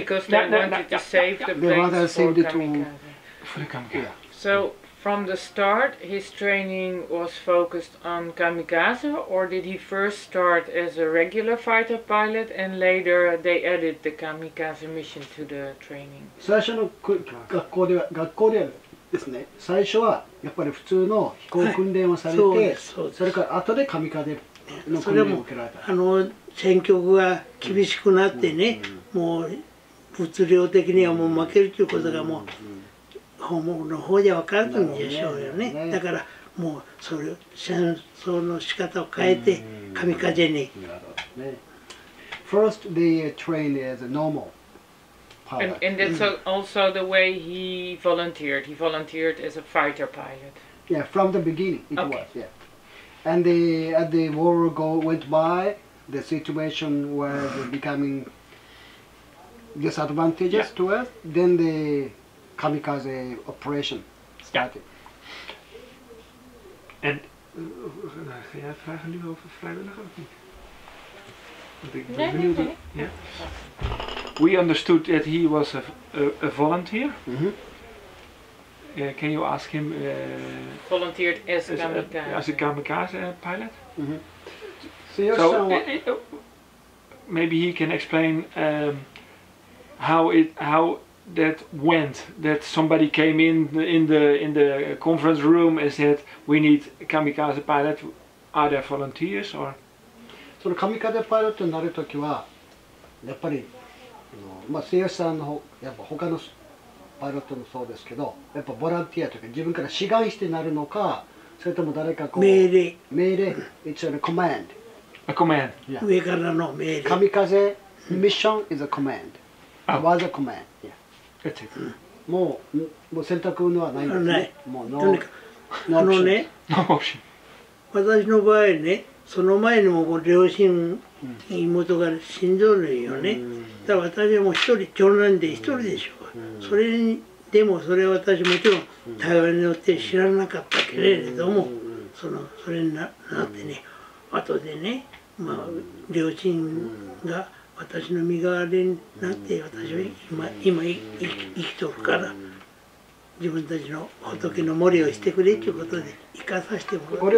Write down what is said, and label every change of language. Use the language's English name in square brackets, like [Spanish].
[English] because they wanted to save the They rather planes for saved it to- kamikaze. For the kamikaze. So from the start, his training was focused on kamikaze, or did he first start as a regular fighter pilot and later they added the kamikaze mission to the training? [Japanese] 最初の学校ではですね、最初はやっぱり普通の飛行訓練をされて、それから後で神風の訓練を受けられた。戦局が厳しくなってね、もう物量的にはもう負けるということがもう本物の方じゃ分かるんでしょうよね。だからもうそれ戦争の仕方を変えて神風に。 [English] First, they trained as a normal pilot. And that's also the way he volunteered. He volunteered as a fighter pilot. Yeah, from the beginning it was. Yeah, and as the war went by, the situation was becoming disadvantageous to us. Then the kamikaze operation started. [Dutch] En ga jij vragen nu over vrijwilliger of niet? Want ik ben Nee, benieuwd. nee, nee. [English] Yeah. We understood that he was a volunteer. Can you ask him? Volunteered as As a kamikaze pilot. So maybe he can explain how that went. That somebody came in the conference room and said, "We need a kamikaze pilot. Are there volunteers or?" [Japanese] その神風パイロットになるときはやっぱり末吉さんのやっぱ他のパイロットもそうですけど、やっぱボランティアというか自分から志願してなるのか、それとも誰かこう命令、 [English] it's a command. A command. [Japanese] 上からの命令。 [English] 神風 mission is a command. Was a command. Yeah. That's it. [Japanese] もう選択のはないんですね。もうとにかくね、 [English] No option. [Japanese] 私の場合ね、その前にも両親、妹が死んどるよね。だから私はもう一人、長男で一人でしょう。それにでもそれは私もちろん台湾によって知らなかったけれども、それになってね、後でね、まあ両親が私の身代わりになって私は今生きとるから自分たちの仏の守りをしてくれということで生かさせてもらう。